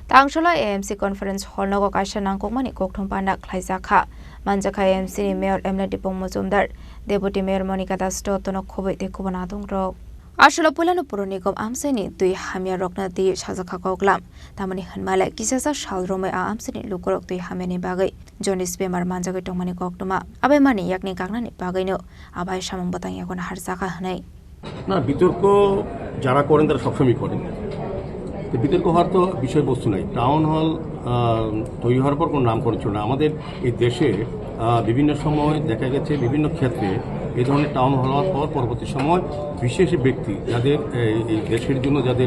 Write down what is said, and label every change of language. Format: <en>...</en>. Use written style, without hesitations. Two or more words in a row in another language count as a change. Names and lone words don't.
<trp>Tangshula AMC Conference Hall Nogo Kaisha Nangkokmani Kokthong Pandak Khlaijaka Manjaka AMC ni Mayor Emla Dipong Mojumdar</trp> <en>Deputy Mayor</en> <trp>Monica Dasto Tonok Khoboi te Kubana Dongrok Ashula Pulanu Puronikom Amseni Tui Hamia Rokna Ti Shazaka Koklam Tamani Hanmala Kisasa Shalrome Amseni Lukorok Tui Hameni Bagai Jonis Bemar Manjaka Tongmani Koktuma Abe Mani Yakni Kagnani Bagaino Abai Shamang Batang Yakon Harsaka Hanai</trp> <bn>না বিতর্ক যারা করেন তারা সবসময় করেন তো বিতর্ক হওয়ার তো বিষয়বস্তু নাই</bn> <en>town hall</en> <bn>তৈরি হওয়ার পর কোনো নামকরণ ছিল না আমাদের এই দেশে বিভিন্ন সময় দেখা গেছে বিভিন্ন ক্ষেত্রে এই ধরনের</bn> <en>town hall</en> <bn>হওয়ার পর পরবর্তী সময় বিশেষ ব্যক্তি যাদের এই দেশের জন্য যাদের</bn>